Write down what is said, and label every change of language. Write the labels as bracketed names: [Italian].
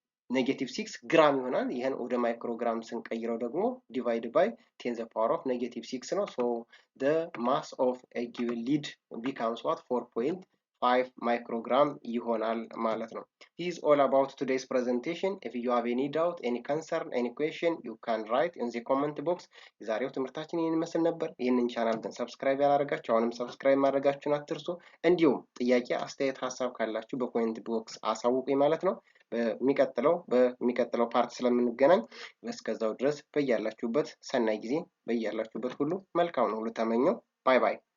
[Amharic] ኔጌቲቭ 6 ግራም ይሆናል። ይሄን ወደ ማይክሮግራም ስንቀይረው ደግሞ ዲቫይድ ባይ 10 the power of ኔጌቲቭ 6 ነው። [English] so the mass of a given lead becomes what 4.5 microgram [Amharic] ይሆናል ማለት ነው። [English] This is all about today's presentation. If you have any doubt, any concern, any question, you can write in the comment box. [Amharic] የዛሬው ትምህርታችን ይህን ይመስል ነበር። ይህንን ቻናል ግን ሰብስክራይብ ያላደረጋችሁ አሁንም ሰብስክራይብ ማድረጋችሁን አትርሱ። እንዲሁም ጥያቄ፣ አስተያየት፣ ሀሳብ ካላችሁ በኮሜንት ቦክስ አሳውቁኝ ማለት ነው። በሚቀጥለው ፓርት ስለምንገናኝ እስከዛው ድረስ በያላችሁበት ሰናይ ጊዜ በያላችሁበት ሁሉ መልካም ነው ሁሉ ተመኘው። ባይ ባይ።